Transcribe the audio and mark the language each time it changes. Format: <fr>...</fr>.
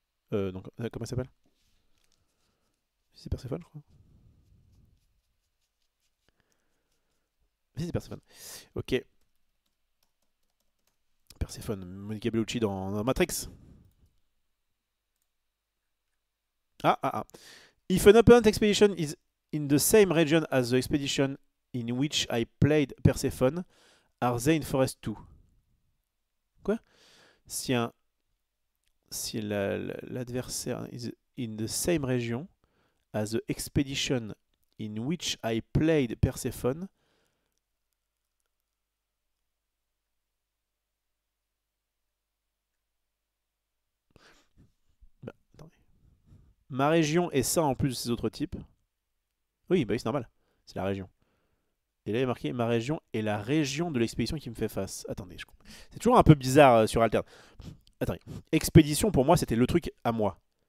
<fr>Donc, comment ça s'appelle? C'est Perséphone, je crois. Si, c'est Perséphone. Ok. Perséphone, Monica Bellucci dans Matrix. Ah, ah, ah.</fr> <en>If an opponent expedition is in the same region as the expedition in which I played Persephone, are they in Forest 2?</en> <fr>Quoi? Si l'adversaire</fr> <en>is in the same region as the expedition in which I played Persephone,</en> <fr>bah, attendez. Ma région est ça en plus de ces autres types. Oui, bah oui, c'est normal. C'est la région. Et là, il est marqué ma région est la région de l'expédition qui me fait face. Attendez, c'est toujours un peu bizarre sur Alterne. Attendez. Expédition, pour moi, c'était le truc à moi.</fr>